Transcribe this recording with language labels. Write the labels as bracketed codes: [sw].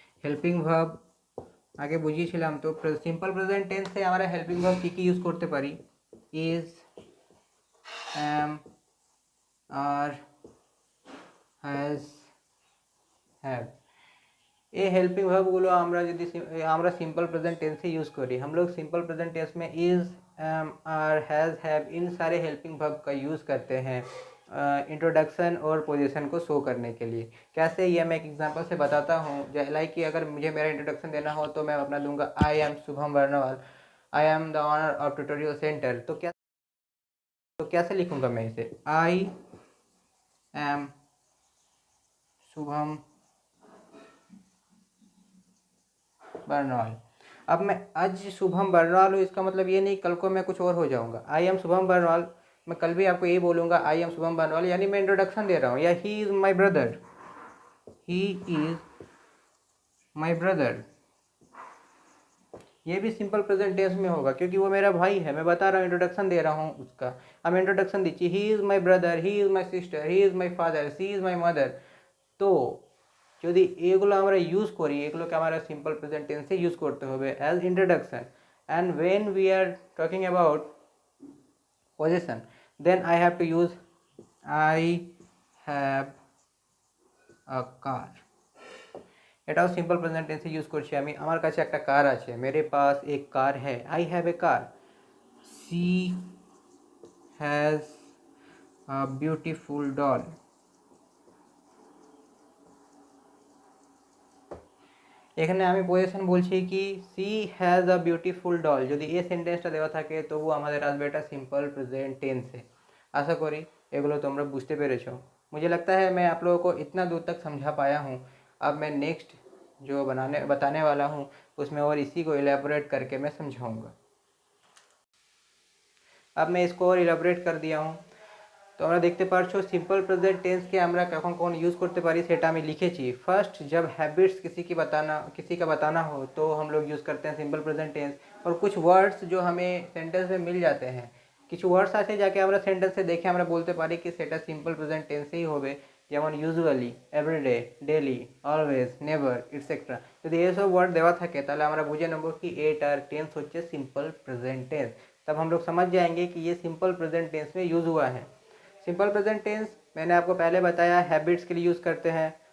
[bn] Helping verb আগে বুঝিয়েছিলাম। তো simple present টেন্সে আমরা হেল্পিং ভার্ব কী কী ইউজ করতে পারি? [en] Is, am, are, has, have। [hi] ये हेल्पिंग वर्बগুলো আমরা सिंपल प्रेजेंट टेंस से यूज़ करी। हम लोग सिंपल प्रेजेंट टेंस में is, M, are, has, have in सारे हेल्पिंग वर्ब का यूज़ करते हैं इंट्रोडक्शन और पोजीशन को शो करने के लिए। कैसे, ये मैं एक एग्जांपल से बताता हूँ। लाइक कि अगर मुझे मेरा इंट्रोडक्शन देना हो तो मैं अपना दूंगा [en] I am Shubham Barnwal, I am the owner of tutorial centre. [hi] तो कैसे लिखूँगा मैं इसे? [en] I am Shubham Barnwal. [hi] अब मैं आज शुभम बर्नवाल हूँ, इसका मतलब ये नहीं कल को मैं कुछ और हो जाऊँगा। [en] I am Shubham Barnwal, [hi] मैं कल भी आपको यही बोलूँगा आई एम शुभम बर्नवाल, यानी मैं इंट्रोडक्शन दे रहा हूँ। या [en] he is my brother, [hi] he is my brother, ये भी सिंपल प्रेजेंट टेंस में होगा क्योंकि वो मेरा भाई है। मैं बता रहा हूँ, इंट्रोडक्शन दे रहा हूँ उसका। अब इंट्रोडक्शन दीजिए, [en] He is my brother, he is my sister, he is my father, she is my mother. [bn] तो যদি এগুলো আমরা ইউজ করি, এগুলোকে আমরা সিম্পল প্রেজেন্ট টেন্সে ইউজ করতে হবে as introduction. [en] And when we are talking about position, then I have to use I have a car. [bn] এটাও সিম্পল প্রেজেন্ট টেন্সে ইউজ করছি আমি। আমার কাছে একটা কার আছে, [hi] मेरे पास एक कार है, [en] I have a car. She has a beautiful doll. [bn] এখানে আমি পজিশন বলছি কি [en] She has a beautiful doll. [bn] যদি এই সেন্টেন্সটা দেওয়া থাকে তবু আমাদের আসবে এটা सिंपल प्रेजेंट टेंस है। आशा करी এগুলো তোমরা বুঝতে পেরেছো। [hi] मुझे लगता है मैं आप लोगों को इतना दूर तक समझा पाया हूँ। अब मैं नेक्स्ट जो बताने वाला हूँ उसमें और इसी को इलेबोरेट करके मैं समझाऊँगा। अब मैं इसको और इलेबोरेट कर दिया हूँ। [bn] तो আমরা দেখতে পারছো সিম্পল প্রেজেন্ট টেন্সকে আমরা কখন কখন ইউজ করতে পারি সেটা আমি লিখেছি। [hi] फर्स्ट, जब हैबिट्स किसी का बताना हो तो हम लोग यूज़ करते हैं सिंपल प्रेजेंट टेंस। और कुछ वर्ड्स जो हमें सेंटेंस में मिल जाते हैं, [bn] কিছু ওয়ার্ডস আছে যাকে আমরা সেন্টেন্সে দেখে আমরা বলতে পারি কি সেটা সিম্পল প্রেজেন্ট টেন্সেই হবে। [en] যেমন usually, everyday, daily, always, never, etcetera. [bn] যদি এইসব ওয়ার্ড দেওয়া থাকে তাহলে আমরা বুঝে নেব कि এটার টেন্স হচ্ছে सिंपल प्रेजेंट टेंस। [hi] तब हम लोग समझ जाएंगे कि ये सिंपल प्रेजेंट टेंस में यूज़ हुआ है। सिंपल प्रेजेंट टेंस मैंने आपको पहले बताया हैबिट्स के लिए यूज़ करते हैं।